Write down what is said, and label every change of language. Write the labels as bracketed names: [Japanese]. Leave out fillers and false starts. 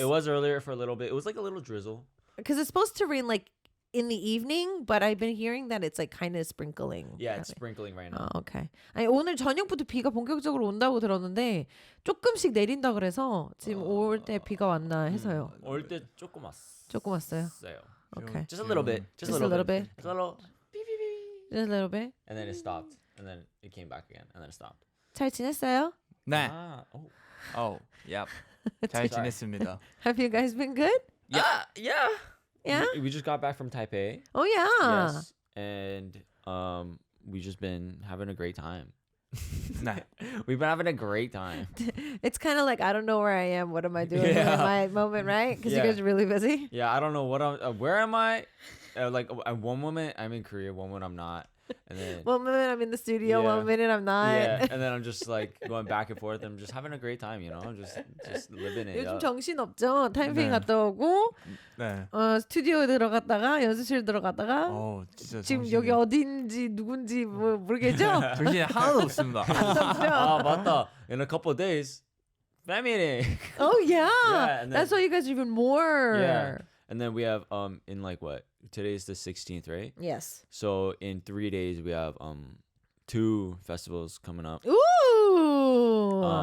[English] It was earlier for a little bit. It was like a little drizzle. Because it's supposed to rain like in the evening, but I've been hearing that it's like kind of sprinkling. Yeah, it's sprinkling right now. [Korean] 아, 오케이. 아니 오늘 저녁부터 비가 본격적으로 온다고 들었는데 조금씩 내린다 그래서 지금 올 때 비가 왔나 해서요. 올 때 조금 왔어요. 조금 왔어요. Okay. [English] Just a little bit. Just a little bit. Just a little. Just a little bit. And then it stopped. And then it came back again. And then it stopped. [Korean] 잘 지냈어요? 네. Oh. 야. 잘 지냈습니다. [English] Have you guys been good? Yeah. Yeah? We just got back from Taipei. Oh yeah. Yes. And we just been having a great time. [Korean] 네. [English] We've been having a great time. It's kind of like I don't know where I am. What am I doing in my moment, right? Because you Yeah. guys are really busy. Yeah, I don't know what I'm. Where am I? Like at one moment I'm in Korea, one moment I'm not, and then One minute I'm in the studio, Yeah. 1 minute I'm not. yeah, and then I'm just like going back and forth. I'm just having a great time, you know. I'm just living it [Korean] 요즘 [English] up. [Korean] 정신 없죠? 타이핑 갔다 오고 네. 스튜디오에 들어갔다가 연습실 들어갔다가 진짜 지금 정신이- 여기 어딘지 누군지 뭐 모르겠죠? 정신이 하나도 없습니다. Ah, 맞다. [English] In a couple of days, fan meeting. Oh yeah, Yeah, and then- that's why you guys are even more. Yeah, and then we have in like what? Today's the 16th, right? Yes. So in 3 days we have 2 festivals coming up. Ooh.